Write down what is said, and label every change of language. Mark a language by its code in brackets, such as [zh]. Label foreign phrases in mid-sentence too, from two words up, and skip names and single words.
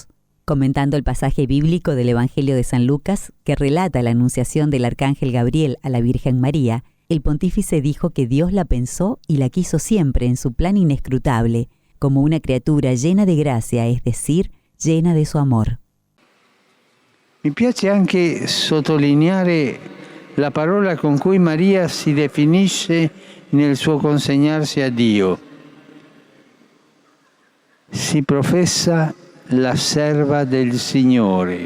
[es] Comentando el pasaje bíblico del Evangelio de San Lucas, que relata la anunciación del Arcángel Gabriel a la Virgen María, el pontífice dijo que Dios la pensó y la quiso siempre en su plan inescrutable, como una criatura llena de gracia, es decir, llena de su amor. [it] Mi piace anche sottolineare la parola con cui Maria si definisce nel suo consegnarsi a Dio. Si professa la serva del Signore.